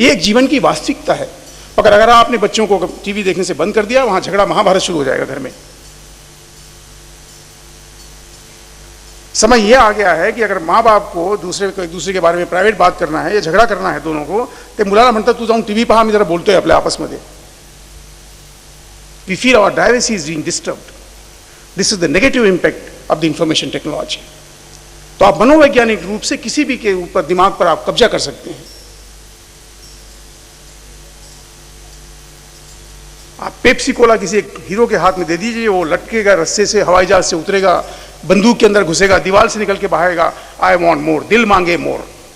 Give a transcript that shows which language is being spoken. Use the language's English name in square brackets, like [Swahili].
[Hindi] ये एक जीवन की वास्तविकता है। मगर अगर आपने बच्चों को टीवी देखने से बंद कर दिया, वहां झगड़ा महाभारत शुरू हो जाएगा घर में। समय यह आ गया है कि अगर माँ बाप को एक दूसरे के बारे में प्राइवेट बात करना है या झगड़ा करना है दोनों को, तो [Marathi] मुलाना म्हणता तू जाऊन टीवी पहा, मी जरा बोलतोय आपल्या आपसमध्ये। [English] We feel our privacy is being disturbed. This is the negative impact of the information technology. [Hindi] तो आप मनोवैज्ञानिक रूप से किसी भी के ऊपर दिमाग पर आप कब्जा कर सकते हैं। आप पेप्सी कोला किसी एक हीरो के हाथ में दे दीजिए, वो लटकेगा रस्से से, हवाई जहाज से उतरेगा, बंदूक के अंदर घुसेगा, दीवार से निकल के बाहरेगा, [English] I want more, [Hindi] दिल मांगे मोर।